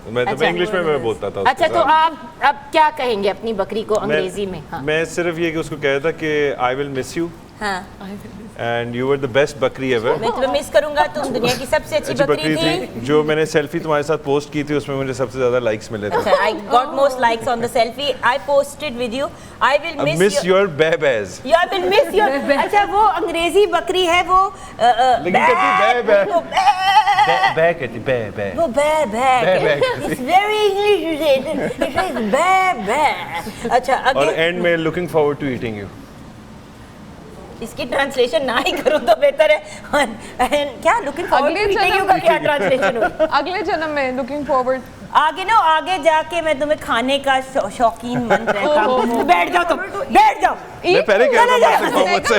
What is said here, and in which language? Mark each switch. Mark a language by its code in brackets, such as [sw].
[hi] मैं इंग्लिश में मैं बोलता था। अच्छा, तो आप अब क्या कहेंगे अपनी बकरी को अंग्रेजी में? मैं सिर्फ ये कि उसको कहता कि [en] I will miss you. And you were the best बकरी ever. [hi] मैं तुम्हें मिस करूंगा, तुम दुनिया की सबसे अच्छी बकरी थी। जो मैंने सेल्फी तुम्हारे साथ पोस्ट की थी उसमें मुझे सबसे ज्यादा लाइक्स मिले थे। [en] I got most likes on the selfie I posted with you. I will miss your babas. You I will miss your [hi] अच्छा वो अंग्रेजी बकरी है वो लेकिन कहती बे कहती बे [en] वो बे It's very English related. It is बे अच्छा और एंड में looking forward to eating you. [hi] इसकी ट्रांसलेशन ना ही करूं तो बेहतर है। क्या [en] looking forward to eating you [hi] का क्या ट्रांसलेशन हो? अगले जन्म में [en] looking forward [hi] आगे ना आगे जाके मैं तुम्हें खाने का शौकीन मन रहता हूं। बैठ जाओ तुम, बैठ जाओ। मैं पहले कह रहा था मुझसे